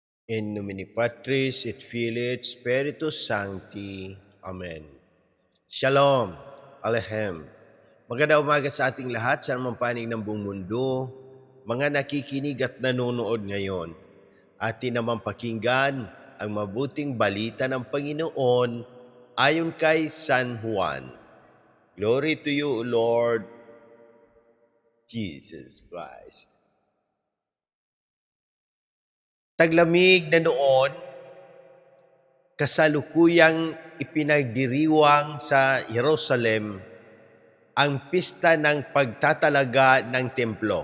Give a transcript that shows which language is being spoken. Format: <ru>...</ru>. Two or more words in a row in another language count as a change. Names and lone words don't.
<la>In nomine Patris et Filii et Spiritus Sancti.</la> <he>Amen. Shalom. Alehem.</he> <tl>Magandang umaga sa ating lahat sa anumang panig ng buong mundo, mga nakikinig at nanonood ngayon. Atin naman pakinggan ang mabuting balita ng Panginoon ayon kay San Juan.</tl> <en>Glory to you, Lord Jesus Christ.</en> <tl>Taglamig na noon, kasalukuyang ipinagdiriwang sa Jerusalem ang pista ng pagtatalaga ng templo.</tl>